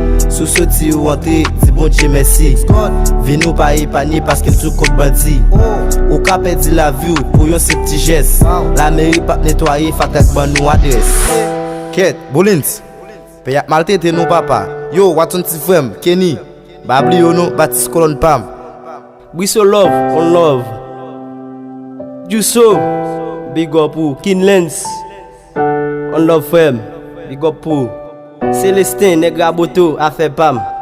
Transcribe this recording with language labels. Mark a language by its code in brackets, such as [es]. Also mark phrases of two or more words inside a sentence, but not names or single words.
[ht] Sou soti ou antre, di Bondye mèsi. Vi nou pa epanye paske nou sou kont bandi. Ou ka pèdi lavi ou pou yon se ti jès. La meri pa netwaye, fatak ban nou adrès. Kèt, Bolens, peyi ap maltrete nou papa. Yo, Watson ti frèm, Kenny. Ba bli yo nou, Batis Kolon Pam. Bwiso [en] love, on love. [ht] Juso, [en] big up [ht] ou Kin Lens. [en] On love [ht] frèm, [en] big up [ht] ou Celestin, Nèg Raboto, afè Pam.